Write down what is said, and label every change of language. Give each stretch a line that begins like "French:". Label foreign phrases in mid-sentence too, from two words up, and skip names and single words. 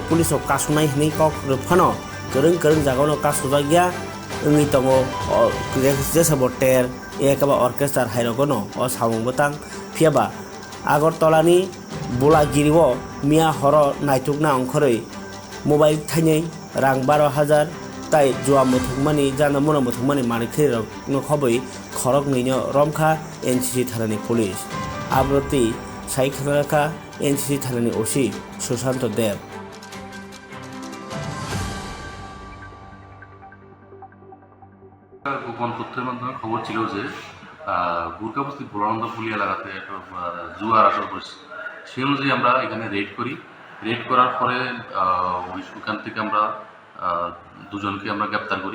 Kok Borok: police ok kasunai hini kok phano kereng jagono kasujagya ngai tongo jesa boter ekaba orchestra hairogono o samung botang phiaba Agartolani Bolagiriwo Mia Horo Naitukna Angkhoroi Mobile Thainai Rang 12,000 Tai Jua Muthungmani Jana Muna Muthungmani Manikhirok no khoboi khorok nino Romkha NCC Thanani Police Abroti Saikhanaka NCC Thanani OC Sushanto Dev
Bangla: গোপন তথ্যের মাধ্যমে খবর ছিল যে গুরকাবস্তি ভোলানন্দ পুলি এলাকাতে একটা জুয়ার আসর করেছে। সেই অনুযায়ী আমরা এখানে রেড করার পরে ওইখান থেকে আমরা দুজনকে আমরা গ্রেপ্তার করি।